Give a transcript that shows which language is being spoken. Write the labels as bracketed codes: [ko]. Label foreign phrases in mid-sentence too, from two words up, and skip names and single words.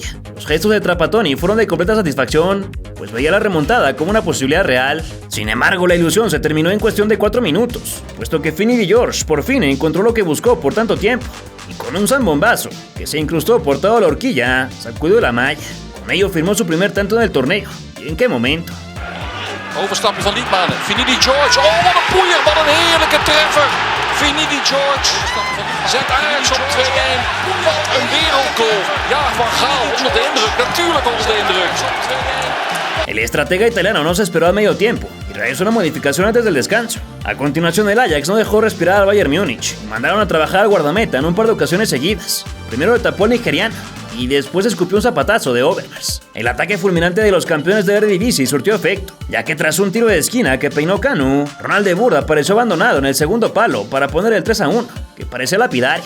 [es] Los gestos de Trapattoni fueron de completa satisfacción, pues veía la remontada como una posibilidad real. Sin embargo, la ilusión se terminó en cuestión de 4 minutos, puesto que Finidi George por fin encontró lo que buscó por tanto tiempo, y con un zambombazo que se incrustó por toda la horquilla, sacudió la malla. Con ello firmó su primer tanto en el torneo. ¿Y en qué momento? [nl] Overstapje van Liedmanen. Finidi George. Oh, wat een poeier. Wat een heerlijke treffer. Finidi George zet Ajax op 2-1. Wat een wereldgoal. Ja, Van Gaal onder de indruk. Natuurlijk onder de indruk. [es] El estratega italiano no se esperó al medio tiempo y realizó una modificación antes del descanso. A continuación el Ajax no dejó respirar al Bayern Múnich y mandaron a trabajar al guardameta en un par de ocasiones seguidas. Primero le tapó el nigeriano y después escupió un zapatazo de Overmars. El ataque fulminante de los campeones de Eredivisie surtió efecto, ya que tras un tiro de esquina que peinó Kanu, Ronald de Boer apareció abandonado en el segundo palo para poner el 3-1, que parecía lapidario.